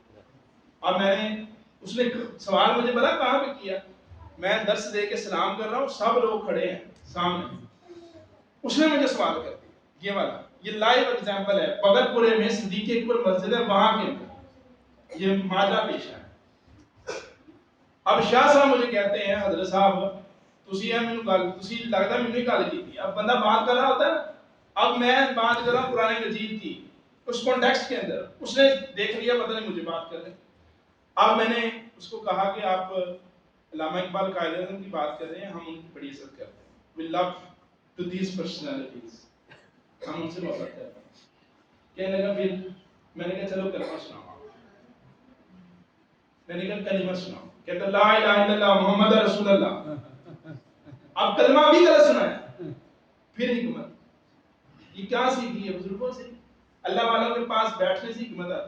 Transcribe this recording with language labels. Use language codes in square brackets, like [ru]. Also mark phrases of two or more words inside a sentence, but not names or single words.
[ur] اب میں نے اس نے سوال مجھے بڑا کہاں پہ کیا، میں درس دے کے سلام کر رہا ہوں، سب لوگ کھڑے ہیں سامنے، اس نے مجھے سوال کر دیا، یہ والا یہ [en] live example [ur] ہے، بغل پورے میں صدیق اکبر مسجد ہے وہاں کے اندر یہ ماجرا پیش ہے۔ [pa] اب شاہ صاحب مجھے کہتے ہیں حضرت صاحب تسی ہے مینوں گل تسی لگدا مینوں ہی گل کیتی، [ur] اب بندہ بات کر رہا ہوتا ہے نا، اب میں بات کر رہا ہوں قرآن مجید کی اس کانٹیکسٹ کے اندر، اس نے دیکھ لیا پتہ نہیں مجھے بات کر رہے۔ اب میں نے اس کو کہا کہ آپ علامہ اقبال قائداعظم کی بات کر رہے ہیں، ہم ان کی بڑی عزت کرتے ہیں، [en] we love to these personalities، [ur] ہم ان سے محبت کرتے ہیں۔ کہنے لگا پھر میں نے کہا چلو کلمہ سناؤ آپ، میں نے کہا کلمہ سناؤ، کہتا [ar] لا الہ الا اللہ محمد رسول اللہ۔ [ur] اب کلمہ بھی غلط سنایا، پھر حکمت، یہ کیا سیکھی ہے بزرگوں سے، اللہ والوں کے پاس بیٹھنے سے حکمت آتی۔